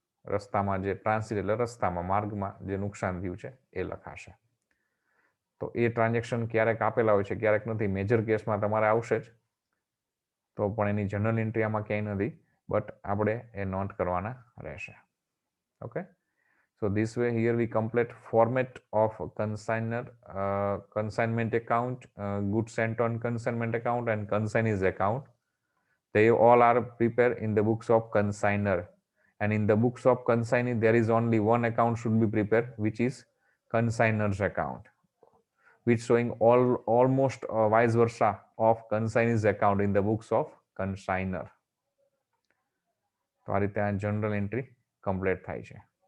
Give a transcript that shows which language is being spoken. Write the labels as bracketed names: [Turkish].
[Gujarati] રસ્તામાં જે ટ્રાન્સિટ એટલે રસ્તામાં, માર્ગમાં જે નુકસાન થયું છે એ લખાશે. તો એ ટ્રાન્ઝેક્શન ક્યારેક આપેલા હોય છે, ક્યારેક નથી. મેજર કેસમાં તમારે આવશે જ, તો પણ એની જનરલ એન્ટ્રી આમાં ક્યાંય નથી, બટ આપણે એ નોંધ કરવાના રહેશે. Okay. [English] So this way here we complete format of consignment account, goods sent on consignment account and consignee's account. They all are prepared in the books of consigner, and in the books of consignee there is only one account should be prepared, which is consigner's account, which showing almost vice versa of consignee's account in the books of consigner. [Gujarati] તો આ રીતે આ general entry complete થાય છે.